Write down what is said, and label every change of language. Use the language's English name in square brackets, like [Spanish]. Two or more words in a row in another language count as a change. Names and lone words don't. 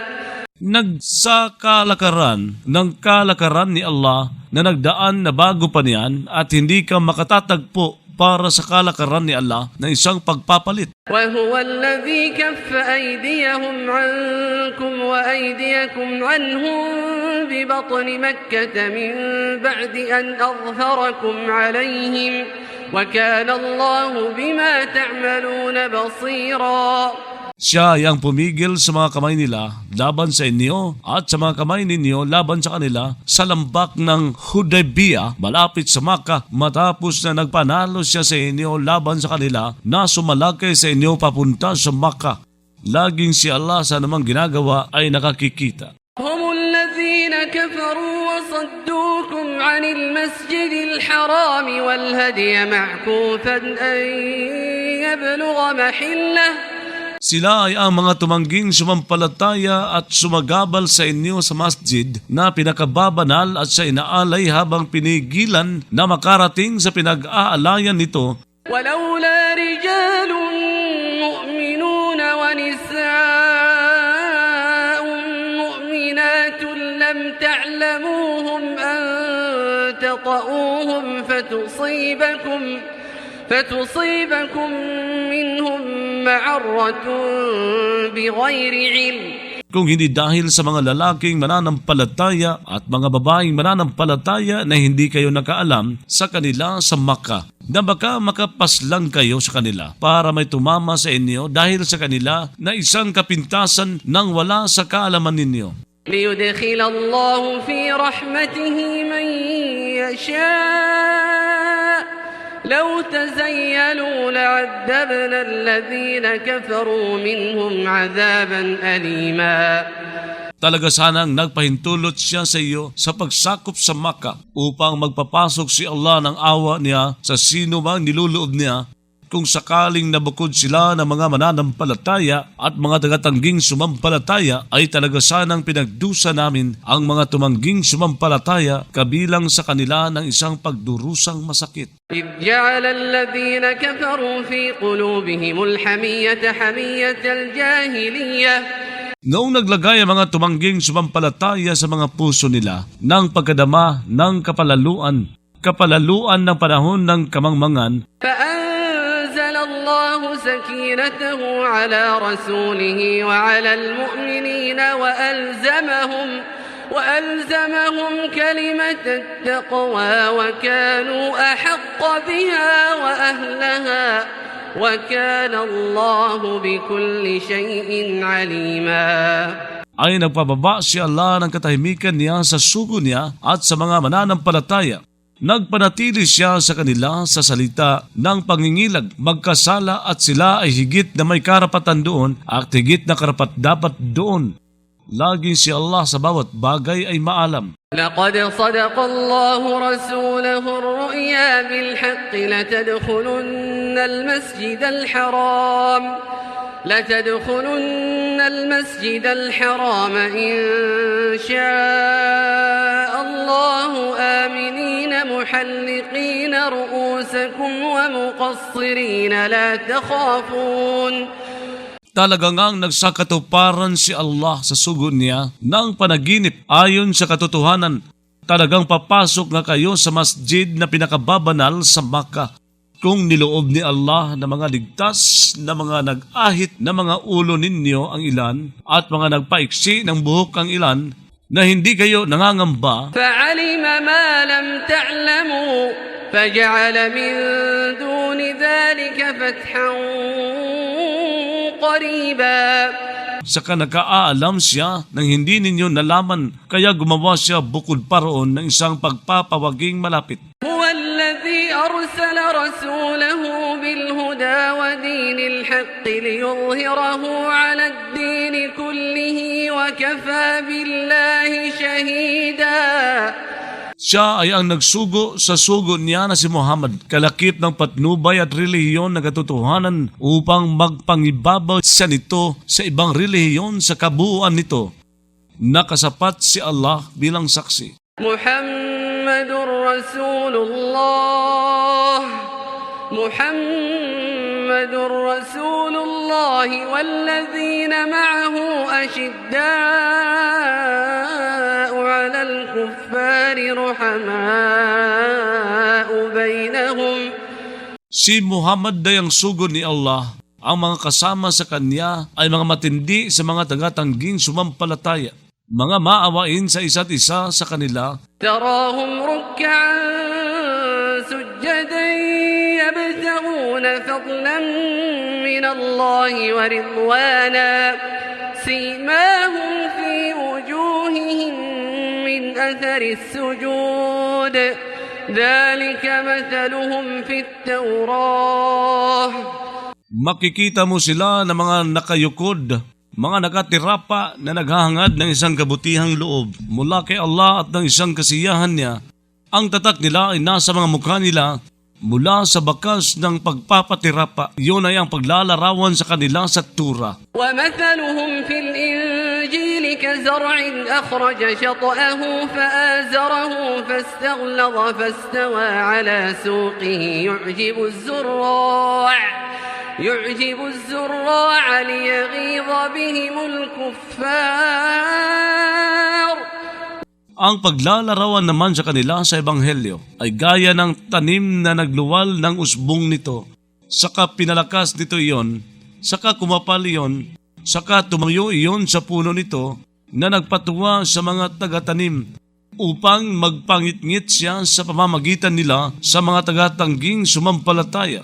[Filipino] Nagsakalakaran ng kalakaran ni Allah na nagdaan na bago pa niyan at hindi ka makatatagpo para sa kalakaran ni Allah na isang pagpapalit. [Arabic] وهو الذي كف أيديهم عنكم وأيديكم عنهم ببطن مكة من بعد أن أظهركم عليهم وكان الله بما تعملون بصيرا. [Filipino] Siya ay ang pumigil sa mga kamay nila laban sa inyo at sa mga kamay ninyo laban sa kanila sa lambak ng Hudaybiyah malapit sa Makkah, matapos na nagpanalo siya sa inyo laban sa kanila na sumalakay sa inyo papunta sa Makkah. Laging si Allah sa namang ginagawa ay nakakikita. [Arabic] هم الذين كفروا وصدوكم عن المسجد الحرام والهدي معكوفا أن يبلغ محله. [Filipino] Sila ay ang mga tumangging sumampalataya at sumagabal sa inyo sa masjid na pinakababanal at sa inaalay habang pinigilan na makarating sa pinag-aalayan nito. [Arabic] ولولا رجال مؤمنون ونساء مؤمنات لم تعلموهم أن تطؤوهم فتصيبكم منهم معرة بغير علم. [Filipino] Kung hindi dahil sa mga lalaking mananampalataya at mga babaeng mananampalataya na hindi kayo nakaalam sa kanila sa Makkah, na baka makapaslang kayo sa kanila para may tumama sa inyo dahil sa kanila na isang kapintasan nang wala sa kaalaman ninyo. [Arabic] ليدخل الله في رحمته من يشاء لو تزيلوا لعذبنا الذين كفروا منهم عذابا أليما. [Filipino] Talaga sanang nagpahintulot siya sa iyo sa pagsakop sa Makkah upang magpapasok si Allah ng awa niya sa sino mang niluloob niya, kung sakaling nabukod sila ng mga mananampalataya at mga tagatangging sumampalataya, ay talaga sanang pinagdusa namin ang mga tumangging sumampalataya kabilang sa kanila ng isang pagdurusang masakit. [Arabic] إذ جعل الذين كفروا في قلوبهم الحمية حمية الجاهلية [Filipino] Noong naglagay ang mga tumangging sumampalataya sa mga puso nila ng pagkadama ng kapalaluan ng panahon ng kamangmangan, [Arabic] فأنزل الله سكينته على رسوله وعلى المؤمنين وألزمهم كلمة التقوى وكانوا أحق بها وأهلها وكان الله بكل شيء عليما. [Filipino] ay nagpababa si Allah ng katahimikan niya sa sugo niya at sa mga mananampalataya. Nagpanatili siya sa kanila sa salita ng pangingilag, magkasala at sila ay higit na may karapatan doon at higit na karapat-dapat doon. Laging si Allah sa bawat bagay ay maalam. [Arabic] لقد صدق الله رسوله الرؤيا بالحق لتدخلن المسجد الحرام إن شاء الله آمنين محلقين رؤوسكم ومقصرين لا تخافون. [Filipino] Talaga ngang nagsakatuparan si Allah sa sugod niya ng panaginip ayon sa katotohanan. Talagang papasok nga kayo sa masjid na pinakababanal sa Makkah. Kung niloob ni Allah na mga ligtas na mga nag-ahit na mga ulo ninyo ang ilan at mga nagpaiksi ng buhok ang ilan na hindi kayo nangangamba, [Arabic] فعلم ما لم تعلموا فجعل من دون ذلك فتحا قريبا. [Filipino] saka nagkaalam siya ng hindi ninyo nalaman, kaya gumawa siya bukod pa roon ng isang pagpapawaging malapit. [Arabic] هو الذي أرسل رسوله بالهدى ودين الحق ليظهره على الدين كله وكفى بالله شهيدا. [Filipino] Siya ay ang nagsugo sa sugo niya na si Muhammad, kalakip ng patnubay at relihiyon na katotohanan upang magpangibabaw siya nito sa ibang relihiyon sa kabuuan nito. Nakasapat si Allah bilang saksi. [Arabic] محمد رسول الله والذين معه أشداء على الكفار رحماء بينهم. [Filipino] Si Muhammad ay ang sugo ni Allah. Ang mga kasama sa kanya ay mga matindi sa mga tagatangging sumampalataya, mga maawain sa isa't isa sa kanila. [Arabic] تراهم ركعا سجدا يبتغون فضلا من الله ورضوانا سيماهم في وجوههم من أثر السجود ذلك مثلهم في التوراة. [Filipino] Makikita mo sila na mga nakayukod, mga nakatirapa na naghahangad ng isang kabutihang loob mula kay Allah at ng isang kasiyahan niya. Ang tatak nila ay nasa mga mukha nila mula sa bakas ng pagpapatirapa. Iyon ay ang paglalarawan sa kanila sa Tura. [Arabic] ومثلهم في الإنجيل كزرع أخرج شطأه فآزره فاستغلظ فاستوى على سوقه يعجب الزراع ليغيظ بهم الكفار. [Filipino] Ang paglalarawan naman sa kanila sa Ebanghelyo ay gaya ng tanim na nagluwal ng usbong nito. Saka pinalakas nito iyon, saka kumapal iyon, saka tumayo iyon sa puno nito na nagpatuwa sa mga tagatanim upang magpangit-ngit siya sa pamamagitan nila sa mga tagatangging sumampalataya.